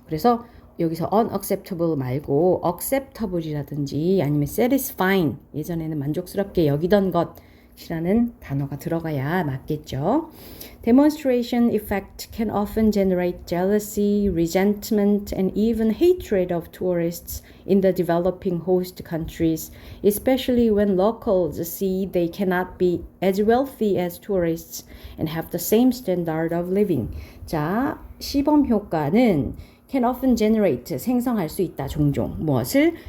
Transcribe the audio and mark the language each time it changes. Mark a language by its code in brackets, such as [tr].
[ko] 그래서 여기서 unacceptable 말고 acceptable이라든지 아니면 satisfying 예전에는 만족스럽게 여기던 것이라는 단어가 들어가야 맞겠죠. [en] Demonstration effect can often generate jealousy, resentment, and even hatred of tourists in the developing host countries, especially when locals see they cannot be as wealthy as tourists and have the same standard of living. [ko] 자, 시범 효과는 [en] can often generate, [ko] 생성할 수 있다, 종종. 무엇을?